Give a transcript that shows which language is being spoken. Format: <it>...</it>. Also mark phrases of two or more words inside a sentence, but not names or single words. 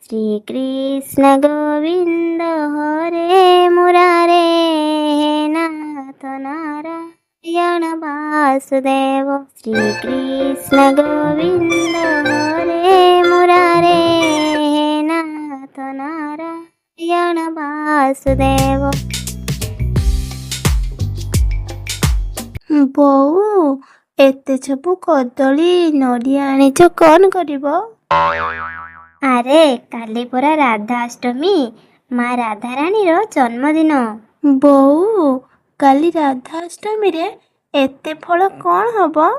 <sa>कृष्ण गोविंद हरे मुरारे हे नाथ नारायण वासुदेव। श्री कृष्ण गोविंद हरे मुरारे हे नाथ नारायण वासुदेव।</sa> <or>ବୋଉ ଏତେ ସବୁ କଦଳୀ ନଡ଼ିଆ ଆଣିଛ କଣ କରିବ? ଆରେ କାଲି ପରା ରାଧାଷ୍ଟମୀ, ମା ରାଧାରାଣୀର ଜନ୍ମଦିନ। ବୋଉ କାଲି ରାଧାଷ୍ଟମୀରେ ଏତେ ଫଳ କଣ ହବ?</or>